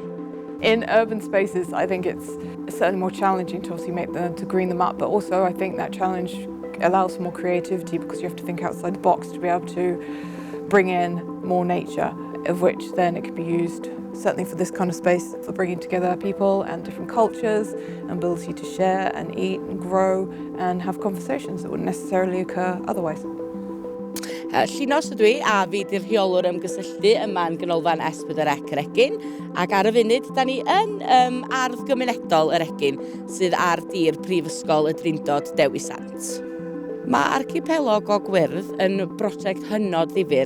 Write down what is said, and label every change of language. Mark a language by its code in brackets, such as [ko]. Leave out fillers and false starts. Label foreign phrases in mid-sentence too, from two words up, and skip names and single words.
[en] In urban spaces, I think it's certainly more challenging to obviously to green them up, but also I think that challenge allows for more creativity because you have to think outside the box to be able to bring in more nature, of which then it can be used certainly for this kind of space, for bringing together people and different cultures, and ability to share and eat and grow and have conversations that wouldn't necessarily occur otherwise. [cy] Llinos ydw I, a fi di'r rheolwr ymgysylltu yma yn ganolfan S4C yr Egin, ac ar y funud, da ni yn ardd gymunedol yr Egin, sydd ar dir Prifysgol y Drindod Dewi Sant. Mae Archipeligo gwyrdd yn brosiect hynod ddifyr.